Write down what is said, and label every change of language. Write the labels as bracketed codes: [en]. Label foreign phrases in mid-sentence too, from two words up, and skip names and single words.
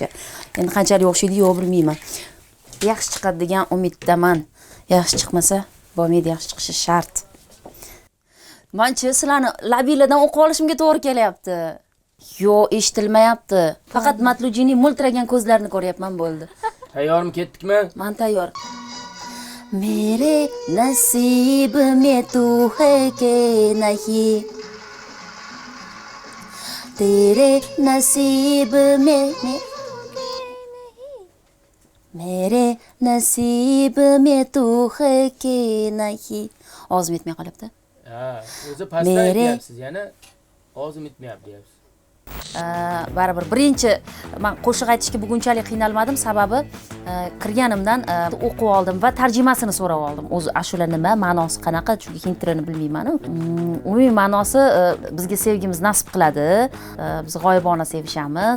[uz] Endi qanchalik o'xshaydi yo'q bilmayman. Yaxshi chiqadi degan umiddaman. Yaxshi chiqmasa, bo'lmaydi, yaxshi chiqishi shart. Menchi sizlarni labilardan o'qib olishimga to'g'ri kelyapti. Yo'q, eshitilmayapti. Faqat Matlujining mo'ltiragan ko'zlarini ko'ryapman, bo'ldi. Tayyormi, ketdikmi? Men tayyor. [hi] मेरे नसीब में तू है के नहीं तेरे नसीब में मेरे नसीब में तू है के नहीं [uz] og'zim yetmay qolyapti. O'zi pastda aytyapsiz, yana og'zim yetmayapti deyapsiz. Baribir birinchi men qo'shiq aytishga bugunchalik qiynalmadim, sababi kirganimdan o'qib oldim va tarjimasini so'rab oldim. O'zi ashula nima, ma'nosi qanaqa, chunki hind tilini bilmayman-ku. Umumiy ma'nosi bizga sevgimiz nasib qiladi, biz g'oyibona sevishamiz.